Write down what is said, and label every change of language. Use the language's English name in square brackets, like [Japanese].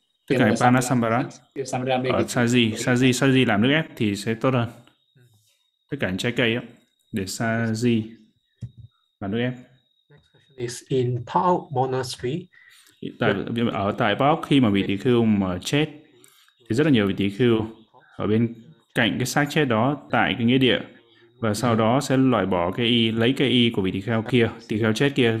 [Vietnamese] tất cả Panasambara ở Saji làm nước ép thì sẽ tốt hơn. Tất cả trái cây á, để Saji và nước ép. [English] Next question is in Pao Monastery. [Vietnamese] Tại Pao, khi mà vị tỳ khưu mà chết, thì rất là nhiều vị tỳ khưu ở bên cạnh cái xác chết đó tại cái nghĩa địa, và sau đó sẽ loại bỏ cái y, lấy cái y của vị tỳ khưu kia, tỳ khưu chết kia.